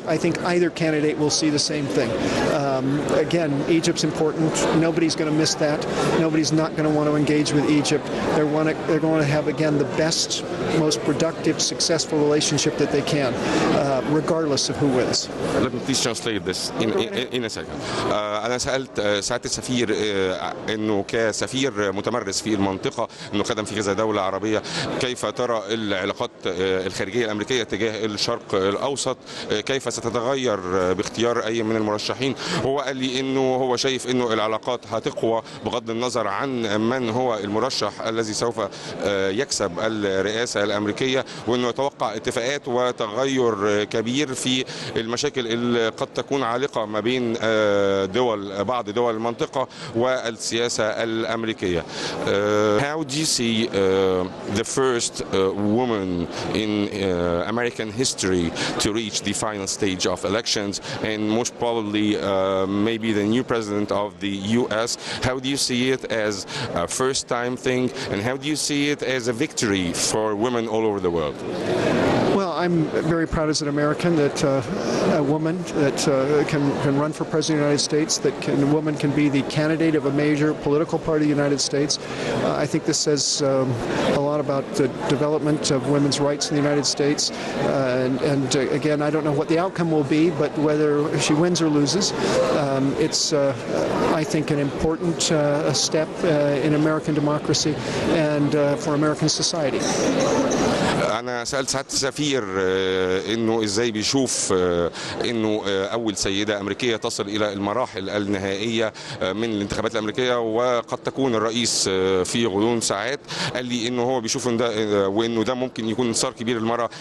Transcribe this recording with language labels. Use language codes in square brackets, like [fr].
[en] I think either candidate will see the same thing. Again, Egypt's important. Nobody's going to miss that. Nobody's not going to want to engage with Egypt. They're going to have, again, the best, most productive, successful relationship that they can, regardless of who wins. Let me please translate this in a second. [ar] أنا سألت سعادة السفير إنه كسفير متمرس في المنطقة، إنه خدم في كذا دولة عربية، كيف ترى العلاقات الخارجية الأمريكية تجاه الشرق الأوسط، كيف ستتغير باختيار أي من المرشحين. هو قال لي إنه هو شايف إنه العلاقات هتقوى بغض النظر عن من هو المرشح الذي سوف يكسب الرئاسة الأمريكية، وإنه يتوقع اتفاقات وتغير كبير في المشاكل اللي قد تكون عالقة ما بين بعض دول المنطقة والسياسة الأمريكية. [en] How do you see the first woman in American history to reach the final stage of elections, and most probably maybe the new president of the U.S.? How do you see it as a first-time thing, and how do you see it as a victory for women all over the world? Well, I'm very proud as an American that a woman that can run for president of the United States, a woman can be the candidate of a major political party of the United States. I think this says a lot about the development of women's rights in the United States. And again, I don't know what the outcome will be, but whether she wins or loses, it's, I think, an important step in American democracy and for American society. [ar] أنا سألت سعادة السفير إنه إزاي بيشوف إنه أول سيدة أمريكية تصل إلى المراحل النهائية من الانتخابات الأمريكية وقد تكون الرئيس في غضون ساعات. قال لي إنه هو بيشوف إن ده وإنه ده ممكن يكون انتصار كبير للمرأة.